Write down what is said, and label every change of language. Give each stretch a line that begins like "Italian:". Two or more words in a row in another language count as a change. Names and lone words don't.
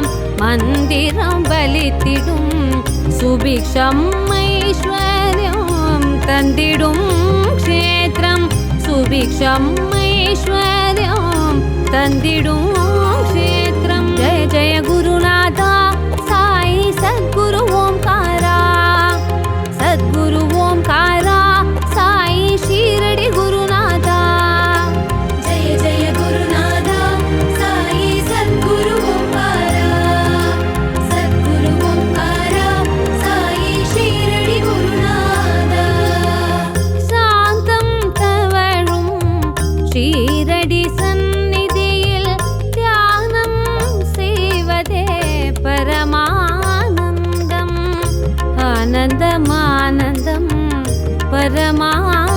Tamil: மந்திரம் பலித்திடும் சுபிக்ஷம் ஐஸ்வர்யம் தந்திடும் க்ஷேத்திரம் சுபிக்ஷம் ஐஸ்வர்யம் தந்திடும் க்ஷேத்திரம்
Sanskrit: जय जय गुरुनाथा साई सद्गुरु ओंकारा सद्गुरु ओंकारा साई शीरडी गुरुनाथा जय जय गुरुनाथा साई सद्गुरु ओंकारा सद्गुरु ओंकारा साई शीरडी गुरुनाथा
Tamil: சாந்தம் தவழும் ஷீரடி சந்நிதியில் தியானம் செய்வதே பரமானந்தம் ஆனந்தம் ஆனந்தம் பரமா